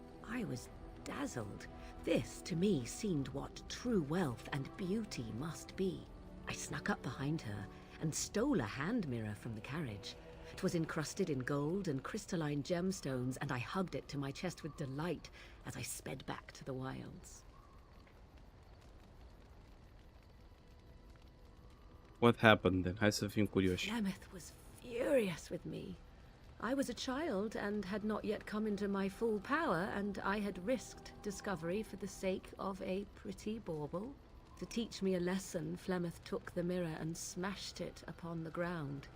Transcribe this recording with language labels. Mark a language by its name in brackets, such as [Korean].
[English] I was dazzled. This, to me, seemed what true wealth and beauty must be. I snuck up behind her and stole a hand mirror from the carriage. It was encrusted in gold and crystalline gemstones, and I hugged it to my chest with delight as I sped back to the wilds. What happened then? [Romanian] Hai să fim curioși. [English] Flemeth was furious with me. I was a child and had not yet come into my full power, and I had risked discovery for the sake of a pretty bauble. To teach me a lesson, Flemeth took the mirror and smashed it upon the ground.